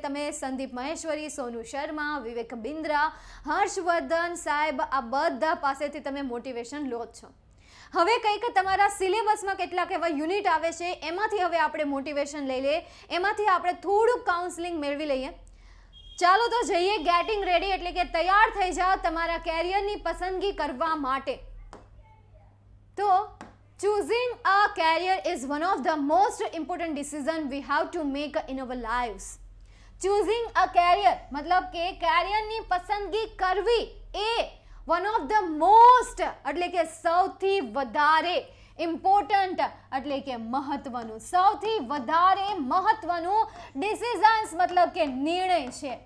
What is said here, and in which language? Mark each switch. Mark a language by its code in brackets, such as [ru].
[gu] તમે સંદીપ મહેશ્વરી, સોનુ શર્મા, વિવેક બિંદ્રા, હર્ષવર્ધન સાહેબ, આ બધા પાસેથી તમે મોટિવેશન લો છો. હવે કંઈક તમારા સિલેબસમાં કેટલાક એવા યુનિટ આવે છે, એમાંથી હવે આપણે મોટિવેશન લઈ લઈએ, એમાંથી આપણે થોડુંક કાઉન્સલિંગ મેળવી લઈએ. ચાલો તો જઈએ ગેટિંગ રેડી, એટલે કે તૈયાર થઈ જાઓ તમારા કેરિયરની પસંદગી કરવા માટે. [en] તો choosing a career is one of the most important decision we have to make in our lives. choosing a career [gu] મતલબ કે કેરિયરની પસંદગી કરવી એ [en] one of the most [gu] એટલે કે સૌથી વધારે ઇમ્પોર્ટન્ટ એટલે કે મહત્વનું, સૌથી વધારે મહત્વનું ડિસિઝન્સ મતલબ કે નિર્ણય છે.